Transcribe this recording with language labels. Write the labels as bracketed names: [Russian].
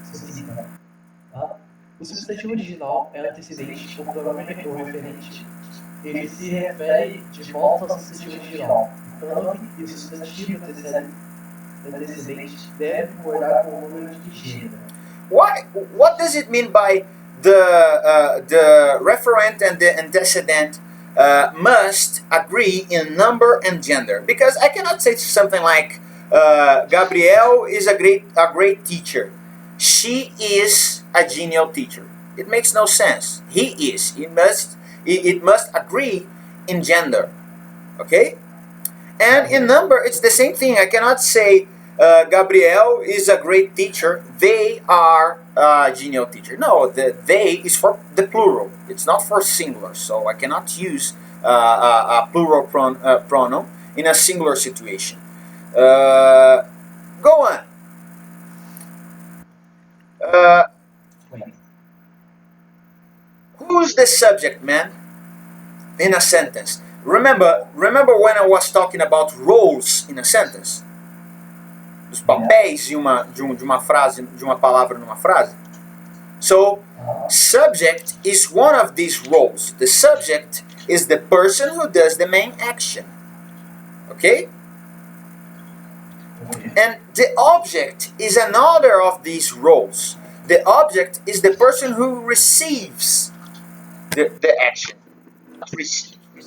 [Portuguese] Sucinta. Tá? O substantivo original é antecedente ou pronome ou referente. Ele se refere de volta ao substantivo original. O pronome e o substantivo antecedente devem concordar com o número de gênero. [English] What does it mean by the referent and the antecedent must agree in number and gender? Because I cannot say something like Gabrielle is a great teacher. She is a genial teacher. It makes no sense. He is. It must agree in gender. Okay? And in number, it's the same thing. I cannot say Gabriel is a great teacher. They are a genial teacher. No, the they is for the plural. It's not for singular. So I cannot use a plural pronoun in a singular situation. Go on. Who's the subject, man? In a sentence. Remember when I was talking about roles in a sentence? [Portuguese] Os papéis de uma frase, de uma palavra numa frase. [English] So, subject is one of these roles. The subject is the person who does the main action. Okay? And the object is another of these roles. The object is the person who receives the action. Not receives.